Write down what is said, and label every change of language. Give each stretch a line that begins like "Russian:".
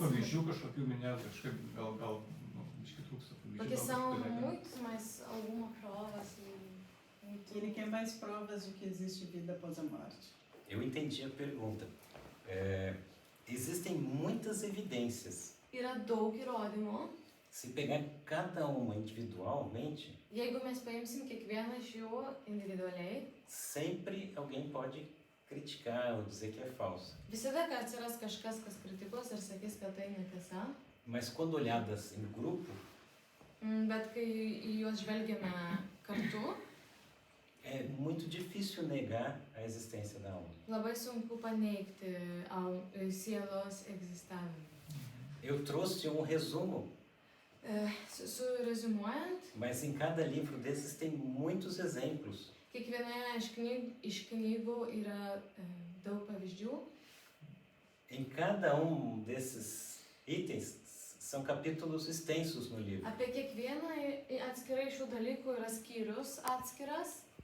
Lithuanian: pavyzdžių kažkokių minėjot, kažkaip gal biškį trūksta pavyzdžių.
Portuguese: Porque
Lithuanian: gal
Portuguese: são
Lithuanian: kažkaip galėtum-
Portuguese: muitos, mas alguma prova assim. Muito... Ele quer mais provas de que existe vida após a morte. Eu entendi a pergunta. Existem muitas evidências.
Lithuanian: Yra daug įrodymų.
Portuguese: Se pegar cada uma individualmente,
Lithuanian: Jeigu mes paimsim kiekvieną iš jų individualiai,
Portuguese: sempre alguém pode criticar ou dizer que é falso.
Lithuanian: visada, kad atsiras kažkas, kas kritikuos ir sakys, kad tai netiesa.
Portuguese: Mas quando olhadas em grupo,
Lithuanian: Bet kai į juos žvelgiame kartu,
Portuguese: é muito difícil negar a existência da alma.
Lithuanian: labai sunku paneigti sielos egzistavimą.
Portuguese: Eu trouxe um resumo,
Lithuanian: Surezimuojant,
Portuguese: mas em cada livro desses tem muitos exemplos.
Lithuanian: kiekvienoje iš knygų yra daug pavyzdžių.
Portuguese: Em cada um desses itens são capítulos extensos no livro.
Lithuanian: Apie kiekvieną atskirai šių dalykų yra skyrius atskiras.